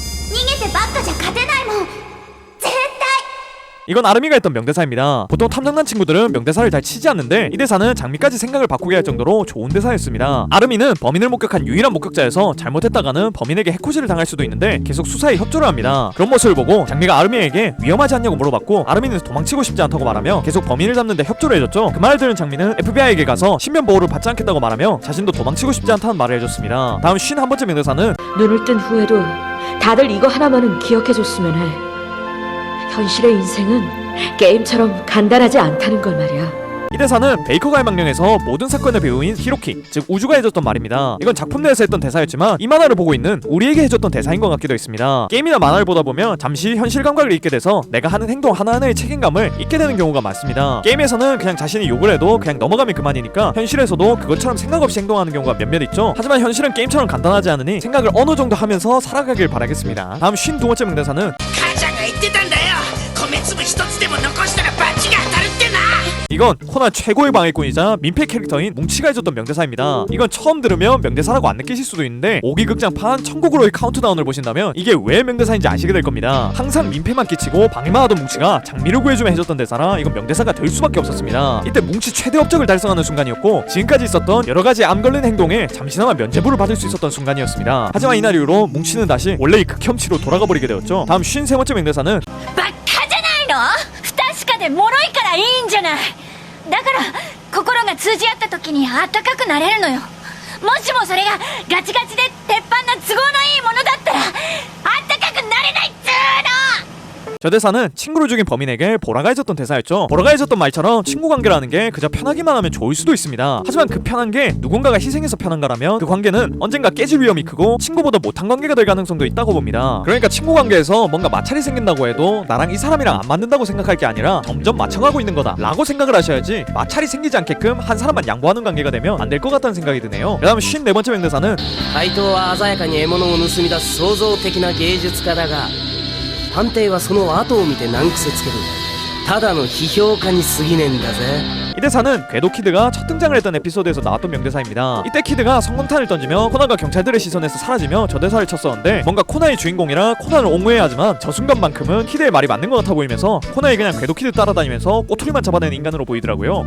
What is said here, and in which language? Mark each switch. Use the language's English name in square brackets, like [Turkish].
[Japanese] 逃げてばっかじゃ勝てないもん。絶対。 [Korean] 이건 아르미가 했던 명대사입니다. 보통 탐정단 친구들은 명대사를 잘 치지 않는데 이 대사는 장미까지 생각을 바꾸게 할 정도로 좋은 대사였습니다. 아르미는 범인을 목격한 유일한 목격자여서 잘못했다가는 범인에게 해코지를 당할 수도 있는데 계속 수사에 협조를 합니다. 그런 모습을 보고 장미가 아르미에게 위험하지 않냐고 물어봤고 아르미는 도망치고 싶지 않다고 말하며 계속 범인을 잡는데 협조를 해줬죠. 그 말을 들은 장미는 FBI에게 가서 신변 보호를 받지 않겠다고 말하며 자신도 도망치고 싶지 않다는 말을 해줬습니다. 다음 51번째 명대사는 눈을 뜬 후에도 다들 이거 하나만은 기억해줬으면 해. 현실의 인생은 게임처럼 간단하지 않다는 걸 말이야. 이 대사는 베이커가의 망령에서 모든 사건의 배우인 히로키, 즉 우주가 해줬던 말입니다. 이건 작품 내에서 했던 대사였지만 이 만화를 보고 있는 우리에게 해줬던 대사인 것 같기도 했습니다. 게임이나 만화를 보다 보면 잠시 현실 감각을 잃게 돼서 내가 하는 행동 하나하나의 책임감을 잊게 되는 경우가 많습니다. 게임에서는 그냥 자신이 욕을 해도 그냥 넘어가면 그만이니까 현실에서도 그것처럼 생각 없이 행동하는 경우가 몇몇 있죠. 하지만 현실은 게임처럼 간단하지 않으니 생각을 어느 정도 하면서 살아가길 바라겠습니다. 다음 52번째 명대사는 [Japanese] 母ちゃんが言ってたんだよ。米粒一つでも残したらバチが当たるってな。 [Korean] 이건 코난 최고의 방해꾼이자 민폐 캐릭터인 뭉치가 해줬던 명대사입니다. 이건 처음 들으면 명대사라고 안 느끼실 수도 있는데 5기 극장판 천국으로의 카운트다운을 보신다면 이게 왜 명대사인지 아시게 될 겁니다. 항상 민폐만 끼치고 방해만 하던 뭉치가 장미를 구해주면 해줬던 대사라 이건 명대사가 될 수밖에 없었습니다. 이때 뭉치 최대 업적을 달성하는 순간이었고 지금까지 있었던 여러가지 암 걸린 행동에 잠시나마 면죄부를 받을 수 있었던 순간이었습니다. 하지만 이날 이후로 뭉치는 다시 원래의 극혐치로 돌아가 버리게 되었죠. 다음 53번째 명대사는 [Japanese] バカじゃないの？不確かで脆いからいいんじゃない。だから心が通じ合った時にあったかくなれるのよ。もしもそれがガチガチで鉄板な都合のいいものだったらあったかくなれないっつーの。 [Korean] 저 대사는 친구를 죽인 범인에게 보라가 해줬던 대사였죠. 보라가 해줬던 말처럼 친구 관계라는 게 그저 편하기만 하면 좋을 수도 있습니다. 하지만 그 편한 게 누군가가 희생해서 편한 거라면 그 관계는 언젠가 깨질 위험이 크고 친구보다 못한 관계가 될 가능성도 있다고 봅니다. 그러니까 친구 관계에서 뭔가 마찰이 생긴다고 해도 나랑 이 사람이랑 안 맞는다고 생각할 게 아니라 점점 맞춰가고 있는 거다 라고 생각을 하셔야지, 마찰이 생기지 않게끔 한 사람만 양보하는 관계가 되면 안 될 것 같다는 생각이 드네요. 그 다음 54번째 명대사는 [Japanese] 怪盗は鮮やかに獲物を盗み出す創造的な芸術家だが、探偵はその後を見て難癖つけるただの批評家に過ぎねえんだぜ。 [Korean] 이 대사는 궤도 키드가 첫 등장을 했던 에피소드에서 나왔던 명대사입니다. 이때 키드가 성광탄을 던지며 코난과 경찰들의 시선에서 사라지며 저 대사를 쳤었는데, 뭔가 코난이 주인공이라 코난을 옹호해야 하지만 저 순간만큼은 키드의 말이 맞는 것 같아 보이면서 코난이 그냥 궤도 키드 따라다니면서 꼬투리만 잡아내는 인간으로 보이더라고요.